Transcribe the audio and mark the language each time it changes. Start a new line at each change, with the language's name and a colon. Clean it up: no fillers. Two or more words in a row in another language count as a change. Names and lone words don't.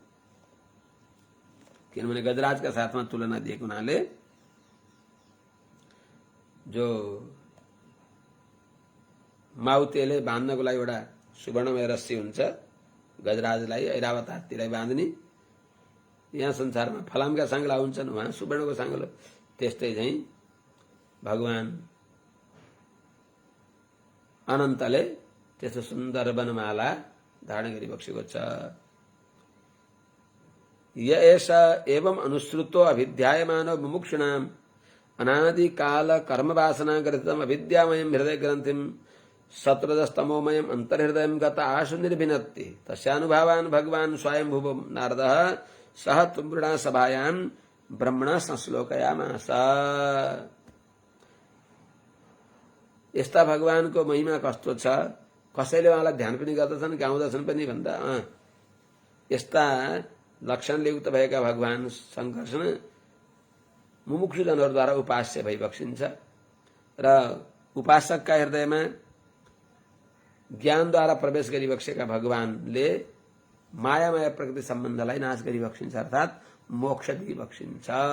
Nepali: किनभने गजराजका साथमा तुलना दिएको हुनाले जो माउतेले बाँध्नको लागि एउटा सुवर्णमय रस्सी हुन्छ, गजराजलाई ऐरावत हात्तीलाई बाँध्ने। यहाँ संसारमा फलामका साङ्ला हुन्छन्, उहाँ सुवर्णको साङ्लो। त्यस्तै झैं भगवान अनन्तले त्यस्तो सुन्दर वनमाला धारण गरिबक्सेको छ।
Sanskrit: य एष एवं अनुसृतो अभिध्यायमानो मुमुक्षुणाम् अनादिकाल कर्मवासना ग्रथितम् अविद्यामयम् हृदय ग्रन्थिं सत्रजस्तमोमयम् अन्तर्हृदयं गत आशु निर्भिनत्ति। तस्यानुभावान् भगवान् स्वयंभुव नारदः सह तुम्बृणा सभायां ब्रह्मणा संश्लोकयामास।
Nepali: यस्ता भगवानको महिमा कस्तो छ, कसैले उहाँलाई ध्यान पनि गर्दछन्, गाउँदछन् पनि भन्दा यस्ता लक्षणले युक्त भएका भगवान शङ्कर्षण मुमुक्षुजनहरूद्वारा उपास्य भइबक्सिन्छ र उपासकका हृदयमा ज्ञानद्वारा प्रवेश गरिबक्सेका भगवानले मायामय प्रकृति सम्बन्धलाई नाश गरिबक्सिन्छ, अर्थात् मोक्ष दिइबक्सिन्छ।